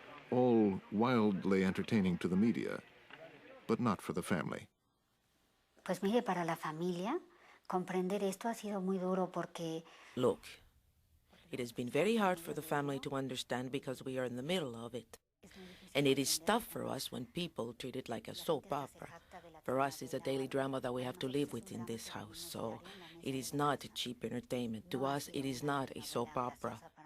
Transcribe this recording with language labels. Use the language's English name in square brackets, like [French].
[English] All wildly entertaining to the media, but not for the family. [Spanish] Pues mire, para la familia, comprender esto ha sido muy duro porque... [English] Look, it has been very hard for the family to understand because we are in the middle of it. And it is tough for us when people treat it like a soap opera. For us, it's a daily drama that we have to live with in this house, so it is not a cheap entertainment. To us, it is not a soap opera.